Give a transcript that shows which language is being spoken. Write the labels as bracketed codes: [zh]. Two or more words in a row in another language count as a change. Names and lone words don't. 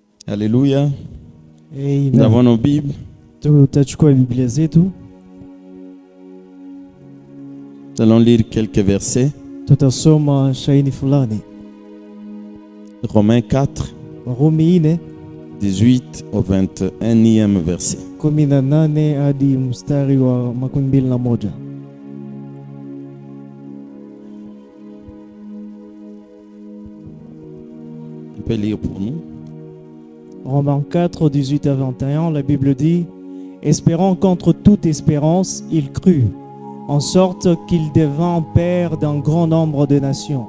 [fr] Alléluia. Amen. Nous avons nos Bibles. [sw] Tutachukua Biblia zetu, [fr] Nous allons lire quelques versets. [sw] tutasoma shairi fulani. [fr] Romains 4, [sw] Warumi 4 [fr] 18 au 21e verset. [sw] 18 hadi mstari wa 21. [fr] On peut lire pour nous. Romains 4, 18 à 21, la Bible dit: espérant contre toute espérance, il crut, en sorte qu'il devint père d'un grand nombre de nations.